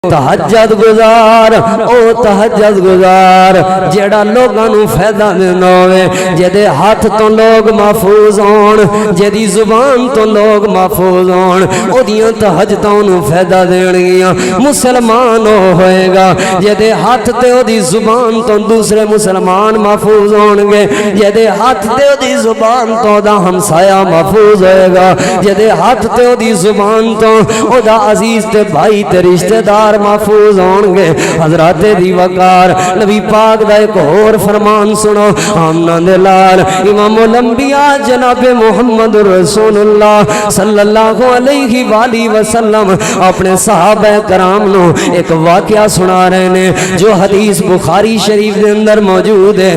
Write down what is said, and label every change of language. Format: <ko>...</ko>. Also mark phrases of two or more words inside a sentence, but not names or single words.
<pa>تہجد گزار او تہجد گزار جیڑا لوگاں نو فائدہ دیندا ہوے، جدے ہاتھ تو لوگ محفوظ ہون، جدی زبان تو لوگ محفوظ ہون، اودیاں تہجداں نو فائدہ دین گیاں۔ مسلمان ہوئے گا جدے ہاتھ تے اودی زبان تو دوسرے مسلمان محفوظ ہون گے، جدے ہاتھ تے اودی زبان تو دا ہمسایہ محفوظ ہوئے گا، جدے ہاتھ تے اودی زبان تو او دا عزیز تے بھائی تے رشتہ دار محفوظ ہون گے۔ حضرات دی وقار نبی پاک دا ایک اور فرمان سنو، آمنہ دے لال</pa> <ar>امام الانبیاء</ar> <pa>جناب محمد رسول اللہ</pa> <ar>صلی اللہ علیہ وآلہ وسلم</ar> <pa>اپنے صحابہ کرام نو ایک واقعہ سنا رہے ہیں جو حدیث بخاری شریف دے اندر موجود ہے۔</pa>